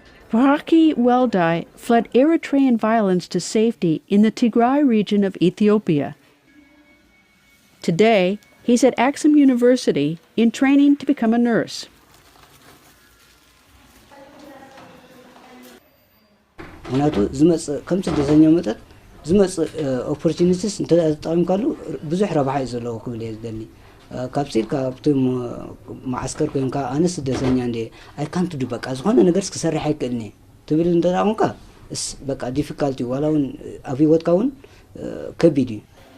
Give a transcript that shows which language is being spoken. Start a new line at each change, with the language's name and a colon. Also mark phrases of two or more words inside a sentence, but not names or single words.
English: Baki Weldai fled Eritrean violence to safety in the Tigray region of Ethiopia. Today, he's at Axum University in training to become a nurse.
Tigrinya: ምክንያቱ ዝመፅእ ከም ስደተኛ መጠጥ ዝመፅእ ኦፖርቹኒቲስ እንተጠቂምካሉ ብዙሕ ረብሓ እዩ ዘለዎ ክብል እየ ዝደሊ ካብዚ ካብቶም ማዓስከር ኮይንካ ኣነ ስደተኛ እንደ
English: I can't do
Tigrinya: በቃ ዝኾነ ነገር ክሰርሕ ኣይክእልኒ ትብል እንተጠቂምካ እስ በቃ ዲፊካልቲ ዋላ እውን ኣብ ሂወትካ እውን ከቢድ እዩ